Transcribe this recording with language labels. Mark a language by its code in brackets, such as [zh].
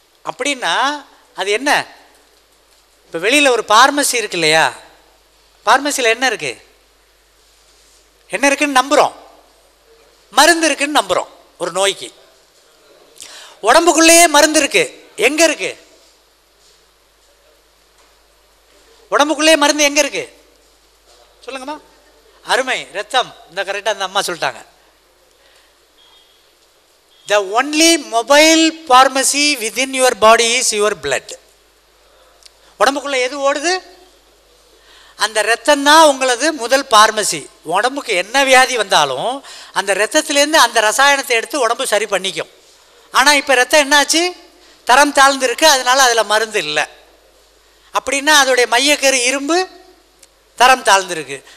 [ta] அப்படின்னா அது என்ன? இப்போ வெளியில் ஒரு பார்மசி இருக்கு இல்லையா, பார்மசியில் என்ன இருக்குது? என்ன இருக்குன்னு நம்புகிறோம்? மருந்து இருக்குன்னு நம்புகிறோம். ஒரு நோய்க்கு உடம்புக்குள்ளேயே மருந்து இருக்குது. எங்கே இருக்குது? உடம்புக்குள்ளேயே மருந்து எங்கே இருக்குது சொல்லுங்கம்மா. அருமை. ரத்தம். இந்த கரெக்டாக அந்த அம்மா சொல்லிட்டாங்க. [en] The only mobile pharmacy within your body is your blood. [ta] உடம்புக்குள்ள எது ஓடுது? அந்த ரத்தம் தான் உங்களது முதல் பார்மசி. உடம்புக்கு என்ன வியாதி வந்தாலும் அந்த ரத்தத்திலேருந்து அந்த ரசாயனத்தை எடுத்து உடம்பு சரி பண்ணிக்கும். ஆனால் இப்போ ரத்தம் என்னாச்சு? தரம் தாழ்ந்து இருக்கு, அதனால அதில் மருந்து இல்லை. அப்படின்னா அதோடைய மையக்கரு இரும்பு தரம் தாழ்ந்துருக்கு.